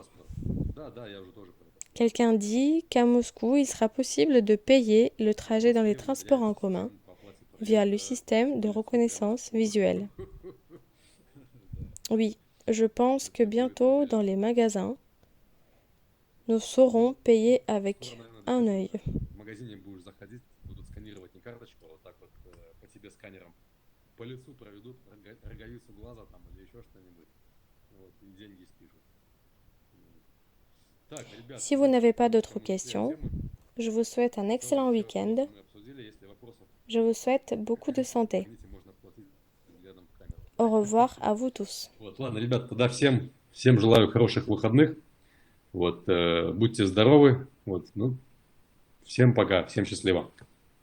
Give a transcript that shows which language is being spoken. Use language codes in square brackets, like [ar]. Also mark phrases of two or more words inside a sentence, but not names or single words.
[fr] Quelqu'un dit qu'à Moscou, il sera possible de payer le trajet dans les transports en commun via le système de reconnaissance visuelle. Oui, je pense que bientôt dans les magasins, nous saurons payer avec un œil. [ru] По лицу проведут роговицу глаза там или еще что-нибудь. Вот, и деньги спишут. Так, ребят, [fr] Si vous n'avez pas d'autres questions, je vous souhaite un excellent week-end. Je vous souhaite beaucoup de santé. Au revoir à vous tous. [ru] Вот, ладно, ребят, тогда всем желаю хороших выходных. Вот, будьте здоровы. Вот, ну, всем пока, всем счастливо.